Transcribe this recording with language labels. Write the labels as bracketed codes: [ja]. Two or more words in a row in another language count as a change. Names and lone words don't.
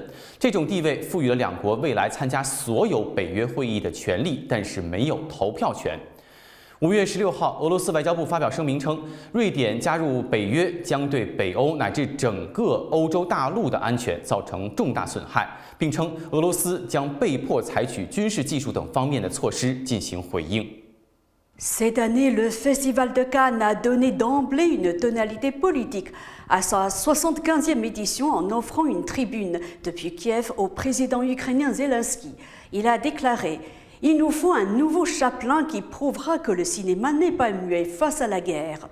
[zh] 这种地位赋予了两国未来参加所有北约会议的权利，但是没有投票权。5月16号，俄罗斯外交部发表声明称，瑞典加入北约将对北欧乃至整个欧洲大陆的安全造成重大损害，并称俄罗斯将被迫采取军事技术等方面的措施进行回应。 [fr] Cette année, le Festival de Cannes a donné d'emblée une tonalité politique à sa 75e édition en offrant une tribune depuis Kiev au président ukrainien Zelensky. Il a déclaré « Il nous faut un nouveau Chaplin qui prouvera que le cinéma n'est pas muet face à la guerre ».